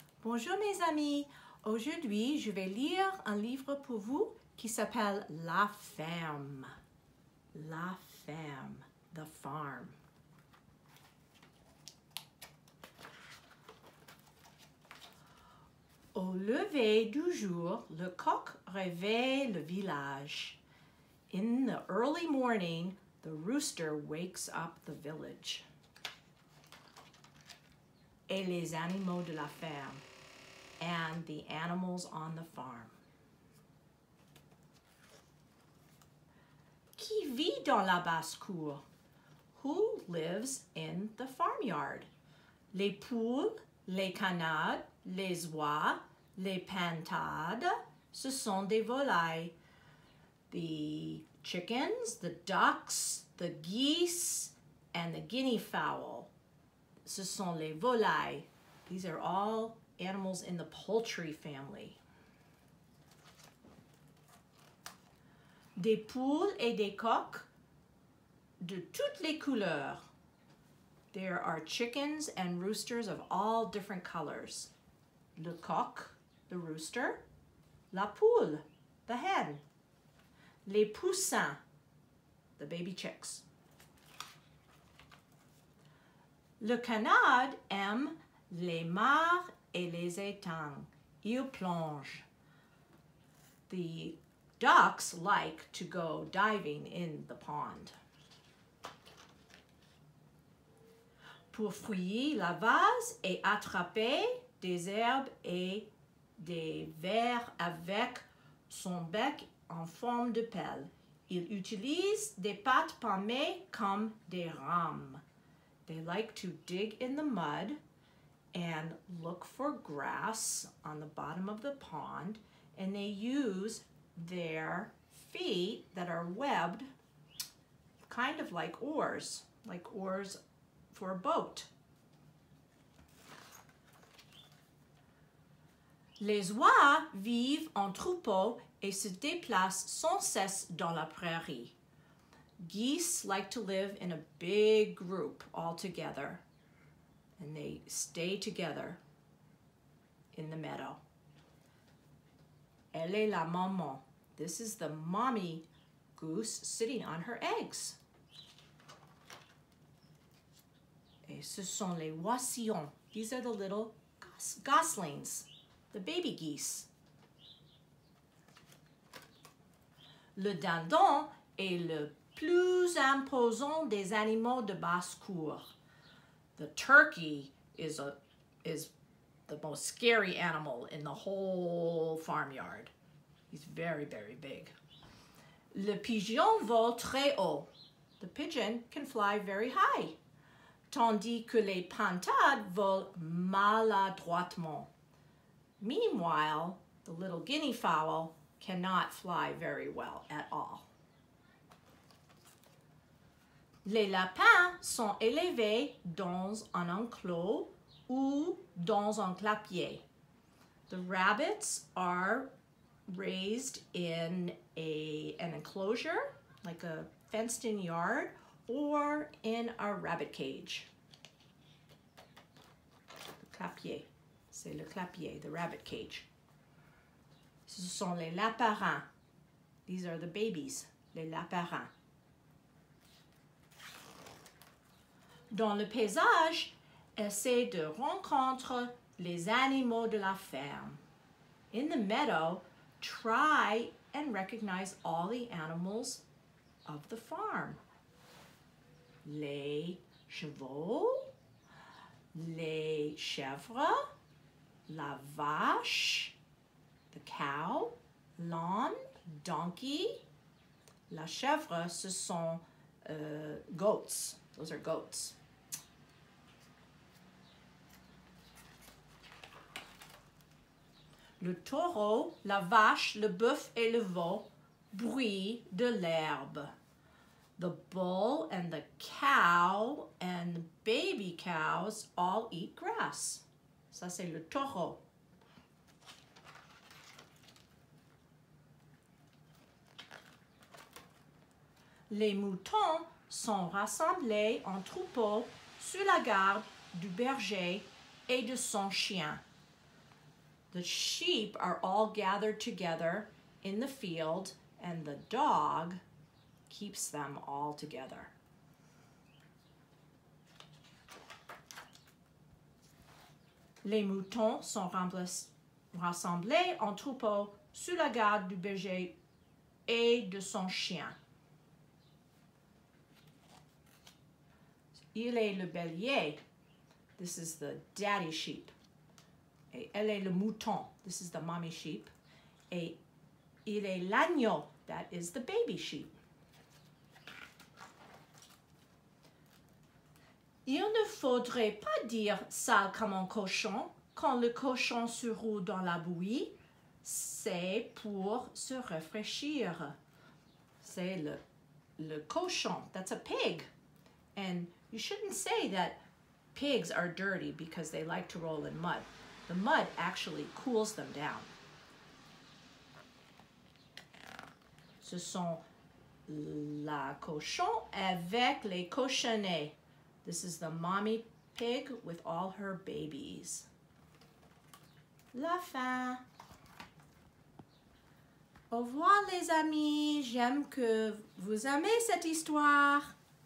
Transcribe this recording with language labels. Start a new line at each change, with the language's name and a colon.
French: Bonjour mes amis, aujourd'hui je vais lire un livre pour vous qui s'appelle La Ferme.
English: La Ferme, The Farm.
French: Au lever du jour, le coq réveille le village.
English: In the early morning, the rooster wakes up the village.
French: Et les animaux de la ferme,
English: and the animals on the farm.
French: Qui vit dans la basse-cour?
English: Who lives in the farmyard?
French: Les poules, les canards, les oies, les pintades, ce sont des volailles.
English: The chickens, the ducks, the geese, and the guinea fowl.
French: Ce sont les volailles.
English: These are all animals in the poultry family.
French: Des poules et des coqs de toutes les couleurs.
English: There are chickens and roosters of all different colors.
French: Le coq,
English: the rooster.
French: La poule,
English: the hen.
French: Les poussins,
English: the baby chicks.
French: Le canard aime les mares et les étangs. Il plonge.
English: The ducks like to go diving in the pond.
French: Pour fouiller la vase et attraper des herbes et des vers avec son bec en forme de pelle. Il utilise des pattes palmées comme des rames.
English: They like to dig in the mud and look for grass on the bottom of the pond, and they use their feet that are webbed kind of like oars for a boat.
French: Les oies vivent en troupeau et se déplacent sans cesse dans la prairie.
English: Geese like to live in a big group all together, and they stay together in the meadow.
French: Elle est la maman.
English: This is the mommy goose sitting on her eggs.
French: Et ce sont les oisillons.
English: These are the little goslings, the baby geese.
French: Le dindon est le plus imposant des animaux de basse-cour.
English: The turkey is the most scary animal in the whole farmyard. He's very, very big.
French: Le pigeon vole très haut.
English: The pigeon can fly very high,
French: tandis que les pintades volent maladroitement.
English: Meanwhile, the little guinea fowl cannot fly very well at all.
French: Les lapins sont élevés dans un enclos ou dans un clapier.
English: The rabbits are raised in an enclosure, like a fenced-in yard, or in a rabbit cage.
French: Le clapier, c'est le clapier,
English: the rabbit cage.
French: Ce sont les laparins.
English: These are the babies,
French: les laparins. Dans le paysage, essaie de rencontrer les animaux de la ferme.
English: In the meadow, try and recognize all the animals of the farm.
French: Les chevaux, les chèvres, la vache,
English: the cow,
French: l'âne, donkey. La chèvre, ce sont
English: goats. Those are goats.
French: Le taureau, la vache, le bœuf et le veau bruit de l'herbe.
English: The bull and the cow and baby cows all eat grass.
French: Ça, c'est le taureau. Les moutons sont rassemblés en troupeau sous la garde du berger et de son chien.
English: The sheep are all gathered together in the field, and the dog keeps them all together.
French: Les moutons sont rassemblés en troupeau sous la garde du berger et de son chien. Il est le bélier.
English: This is the daddy sheep.
French: Et elle est le mouton.
English: This is the mommy sheep.
French: Et il est l'agneau.
English: That is the baby sheep.
French: Il ne faudrait pas dire sale comme un cochon quand le cochon se roule dans la bouillie. C'est pour se rafraîchir. C'est le cochon.
English: That's a pig. And you shouldn't say that pigs are dirty because they like to roll in mud. The mud actually cools them down.
French: Ce sont la cochon avec les cochonnets.
English: This is the mommy pig with all her babies.
French: La fin. Au revoir les amis, j'aime que vous aimez cette histoire.